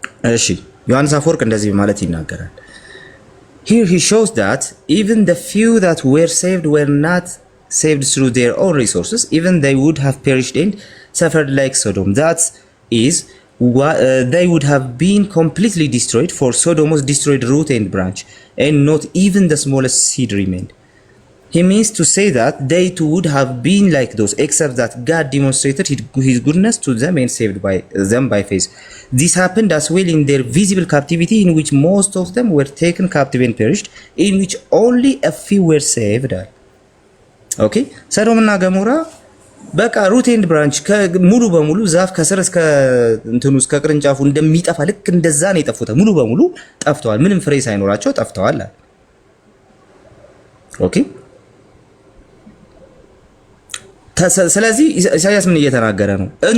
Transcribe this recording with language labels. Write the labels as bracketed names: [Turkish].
[Amharic] እሺ ዮሐንስ አፈወርቅ እንደዚህ ማለት ይናገራል። [English] Here he shows that even the few that were not saved through their own resources, even they would have perished and suffered like Sodom. That is, they would have been completely destroyed, for Sodom was destroyed root and branch, and not even the smallest seed remained. He means to say that they too would have been like those, except that God demonstrated his goodness to them and saved them by faith. This happened as well in their visible captivity, in which most of them were taken captive and perished, in which only a few were saved. Okay? [Amharic] ሰዶም እና ገሞራ በቃ [English] ሩት ኤንድ ብራንች [Amharic] ሙሉ በሙሉ ዛፍ ከስር እስከ እንትኑ እስከ ቅርንጫፉ እንደሚጠፋ ልክ እንደዛ ነው የጠፉት። ሙሉ በሙሉ ጠፍተዋል። ምንም ፍሬ ሳይኖራቸው ጠፍተዋል። ኦኬ። ስለዚህ ኢሳይያስ ምን እየተናገረ ነው?